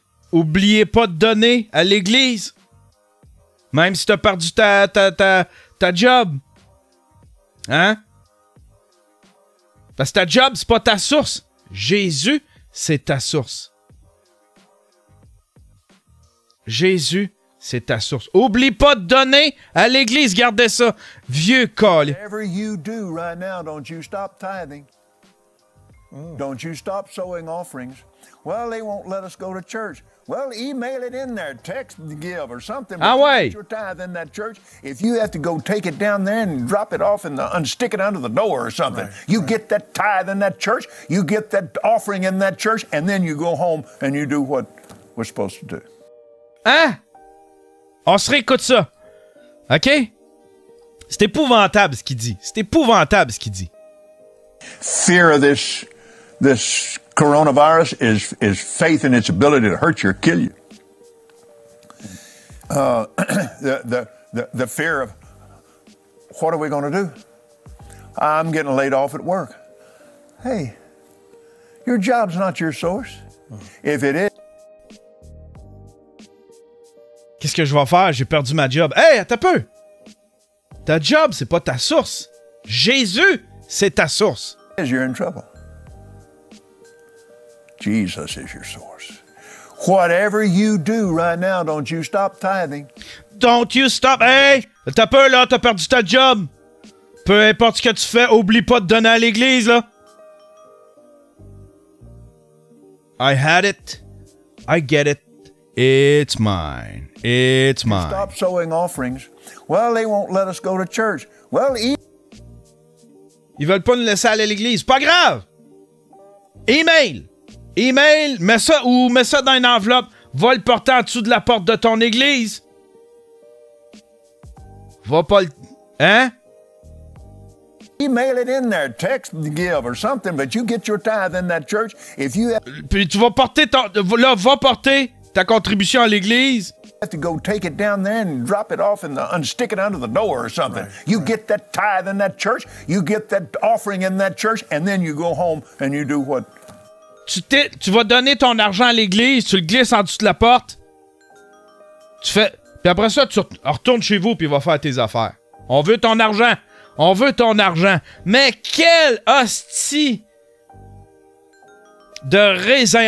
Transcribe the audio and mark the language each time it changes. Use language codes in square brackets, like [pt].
[fr] Oubliez pas de donner à l'église. Même si t'as perdu ta job. Hein? Parce que ta job, c'est pas ta source. Jésus, c'est ta source. Jésus, c'est ta source. Oublie pas de donner à l'église. Gardez ça. Vieux col. [en] Whatever you do right now, don't you stop tithing. Don't you stop sowing offerings. Well, they won't let us go to church. Well, email it in there, text to give or something. [fr] Ah ouais. [en] Your tithe in that church. If you have to go take it down there and drop it off and stick it under the door or something, you get that tithe in that church, you get that offering in that church, and then you go home and you do what we're supposed to do. [fr] Hein? On se réécoute ça. OK? C'est épouvantable ce qu'il dit. C'est épouvantable ce qu'il dit. [en] Fear of this coronavirus is faith in its ability to hurt you or kill you. The fear of what are we going to do? I'm getting laid off at work. Hey, your job's not your source. If it is. [fr] Qu'est-ce que je vais faire? J'ai perdu ma job. Hey, attends un peu! Ta job, c'est pas ta source. Jésus, c'est ta source. [en] You're in trouble. Jesus is your source. Whatever you do right now, don't you stop tithing. Don't you stop. Hey! [fr] T'as peur, là, t'as perdu ta job. Peu importe ce que tu fais, oublie pas de donner à l'église, là. [en] I had it. I get it. It's mine. It's mine. Stop sowing offerings. Well, they won't let us go to church. Well, [fr] ils veulent pas nous laisser aller à l'église. Pas grave. Email. Email, mets ça dans une enveloppe. Va le porter en dessous de la porte de ton église. Va pas le... Hein? [en] Email it in there, text to give or something, but you get your tithe in that church. If you have... [fr] Puis tu vas porter ton... Là, va porter ta contribution à l'église. [en] Have to go take it down there and drop it off and stick it under the door or something. You get that tithe in that church, you get that offering in that church, and then you go home and you do what? [fr] Tu vas donner ton argent à l'église, tu le glisses en dessous de la porte. Tu fais... Puis après ça, tu retournes chez vous puis va faire tes affaires. On veut ton argent. On veut ton argent. Mais quel hostie de raisin.